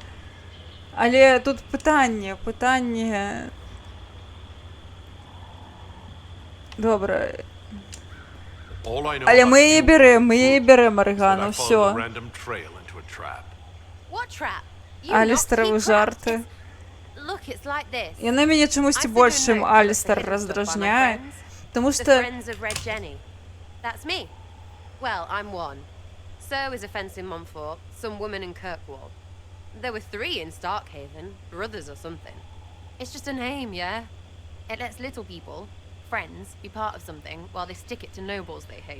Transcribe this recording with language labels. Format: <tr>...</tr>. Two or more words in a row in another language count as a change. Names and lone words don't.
<be>Але тут пытанне. Добра. Але мы яе бярэм, Арыгана, ўсё. Алістаравы жарты. Яна мяне чамусьці больш, чым Алістар раздражняе, таму што...</be> <en>Well, I'm one. So is a fence in Montfort, some woman in Kirkwall. There were 3 in Starkhaven, brothers or something. It's just a name, yeah? It lets little people, friends, be part of something while they stick it to nobles they hate.</en>